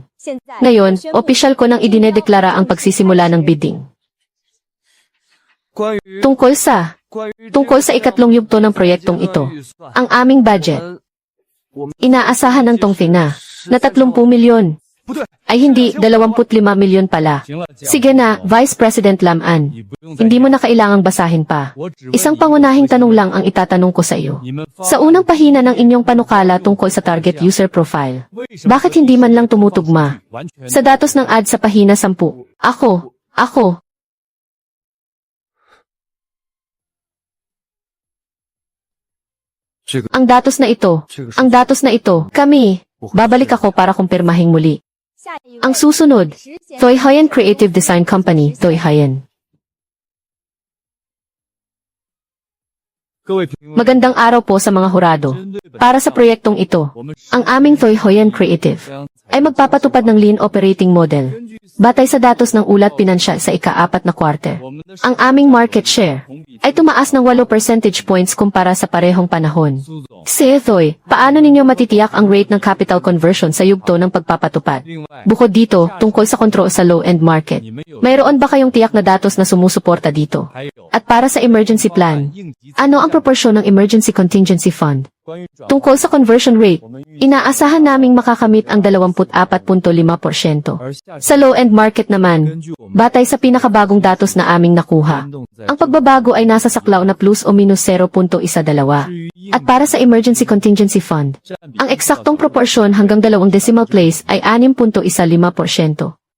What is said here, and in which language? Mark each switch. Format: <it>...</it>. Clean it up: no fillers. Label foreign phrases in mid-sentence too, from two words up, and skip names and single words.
<tl>Ngayon, opisyal ko nang idinedeklara ang pagsisimula ng bidding.</tl> <zh>关于</zh> <tl>Tungkol sa</tl> <zh>关于</zh> <tl>Tungkol sa ikatlong yugto ng proyektong ito, ang aming budget, inaasahan ng Tongfei na 30 milyon. Ay hindi, 25 milyon pala.</tl> <zh>行了，讲</zh> <tl>Sige na,</tl> <en>Vice President</en> <tl>Lam An.</tl> <zh>你不用再</zh> <tl>Hindi mo na kailangang basahin pa.</tl> <zh>我只问</zh> <tl>Isang</tl> <zh>你</zh> <tl>pangunahing tanong lang ang itatanong ko sa iyo.</tl> <zh>你们发</zh> <tl>Sa unang pahina ng inyong panukala tungkol sa</tl> <en>target user profile,</en> <zh>为什么</zh> <tl>bakit hindi man lang tumutugma?</tl> <zh>完全</zh> <tl>Sa datos ng ad sa pahina 10, ako,</tl> <zh>这个</zh> <tl>ang datos na ito,</tl> <zh>这个是</zh> <tl>ang datos na ito, kami, babalik ako para kumpirmahing muli. Ang susunod, Toy Hyen Creative Design Company, Toy Hyen.</tl> <zh>各位评论</zh> <tl>Magandang araw po sa mga hurado.</tl> <zh>针对本</zh> <tl>Para sa proyektong ito,</tl> <zh>我们</zh> <tl>ang aming Toy Hyen Creative</tl> <zh>将</zh> <tl>ay magpapatupad ng</tl> <en>lean operating model.</en> <zh>根据</zh> <tl>Batay sa datos ng ulat pinansyal sa ika-4 na quarter.</tl> <zh>我们的</zh> <tl>Ang aming</tl> <en>market share</en> <zh>同比</zh> <tl>ay tumaas ng 8</tl> <en>percentage points</en> <tl>kumpara sa parehong panahon.</tl> <zh>苏总，</zh> <tl>Toy, paano ninyo matitiyak ang rate ng</tl> <en>capital conversion</en> <tl>sa yugto ng pagpapatupad?</tl> <zh>另外</zh> <tl>Bukod dito, tungkol sa kontrol sa</tl> <en>low-end market,</en> <zh>你们有</zh> <tl>mayroon ba kayong tiyak na datos na sumusuporta dito?</tl> <zh>还有</zh> <tl>At para sa</tl> <en>emergency plan,</en> <zh>应急</zh> <tl>ano ang proporsyon ng</tl> <en>emergency contingency fund?</en> <zh>关于转</zh> <tl>Tungkol sa</tl> <en>conversion rate,</en> <zh>我们预</zh> <tl>inaasahan naming makakamit ang 24.5%.</tl> <zh>而下</zh> <tl>Sa</tl> <en>low-end market</en> <tl>naman,</tl> <zh>根据我们</zh> <tl>batay sa pinakabagong datos na aming nakuha,</tl> <zh>联动在</zh> <tl>ang pagbabago ay nasa saklaw na plus o minus 0.12.</tl> <zh>至于应</zh> <tl>At para sa</tl> <en>emergency contingency fund,</en> <zh>占比</zh> <tl>ang eksaktong proporsyon hanggang 2</tl> <en>decimal place</en> <tl>ay 6.15%.</tl>